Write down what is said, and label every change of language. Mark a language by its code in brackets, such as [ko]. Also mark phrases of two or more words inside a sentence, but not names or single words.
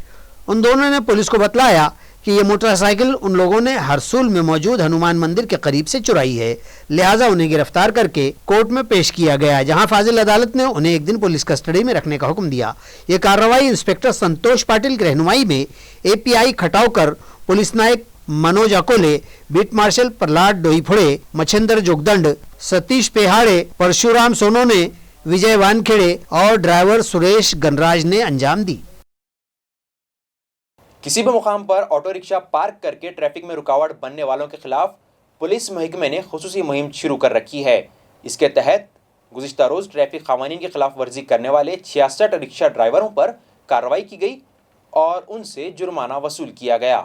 [ur] ان دونوں نے پولیس کو بتلایا کہ یہ موٹر سائیکل ان لوگوں نے ہرسول میں موجود ہنومان مندر کے قریب سے چرائی ہے، لہٰذا انہیں گرفتار کر کے کورٹ میں پیش کیا گیا، جہاں فاضل عدالت نے انہیں 1 دن پولیس کسٹڈی میں رکھنے کا حکم دیا۔ یہ کارروائی انسپکٹر سنتوش پاٹل کی رہنمائی میں اے پی آئی کھٹاؤکر، پولیس نائک منوج اکولے، بیٹ مارشل پرلاد ڈوئی پھڑے، مچھندر جوگدنڈ، ستیش پیہاڑے، پرشورام سونونے، وجے وانکھیڑے اور ڈرائیور سریش گنراج نے انجام دی۔ کسی بھی مقام پر آٹو رکشہ پارک کر کے ٹریفک میں رکاوٹ بننے والوں کے خلاف پولیس محکمے نے خصوصی مہم شروع کر رکھی ہے۔ اس کے تحت گزشتہ روز ٹریفک قوانین کی خلاف ورزی کرنے والے 66 رکشہ ڈرائیوروں پر کارروائی کی گئی اور ان سے جرمانہ وصول کیا گیا۔